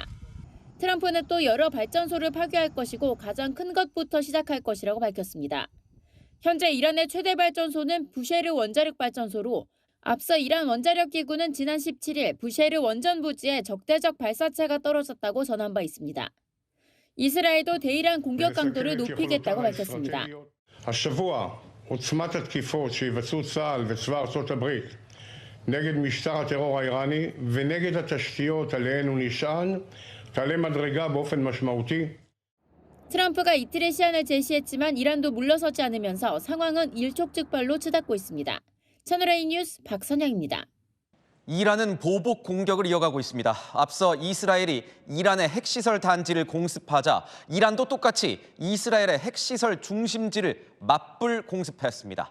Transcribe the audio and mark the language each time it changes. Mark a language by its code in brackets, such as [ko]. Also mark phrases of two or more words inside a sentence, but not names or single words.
[ko] 트럼프는 또 여러 발전소를 파괴할 것이고 가장 큰 것부터 시작할 것이라고 밝혔습니다. 현재 이란의 최대 발전소는 부쉐르 원자력 발전소로 앞서 이란 원자력 기구는 지난 17일 부쉐르 원전 부지에 적대적 발사체가 떨어졌다고 전한 바 있습니다. 이스라엘도 대이란 공격 강도를 높이겠다고 밝혔습니다. [he] השבוע עוצמת התקיפות שיבצעו צה"ל וצבא ארצות הברית נגד משטר הטרור האיראני ונגד התשתיות עליהן הוא נשען תעלה מדרגה באופן משמעותי. [ko] 트럼프가 이틀의 시한을 제시했지만 이란도 물러서지 않으면서 상황은 일촉즉발로 치닫고 있습니다. 채널A 뉴스 박선영입니다. 이란은 보복 공격을 이어가고 있습니다. 앞서 이스라엘이 이란의 핵시설 단지를 공습하자 이란도 똑같이 이스라엘의 핵시설 중심지를 맞불 공습했습니다.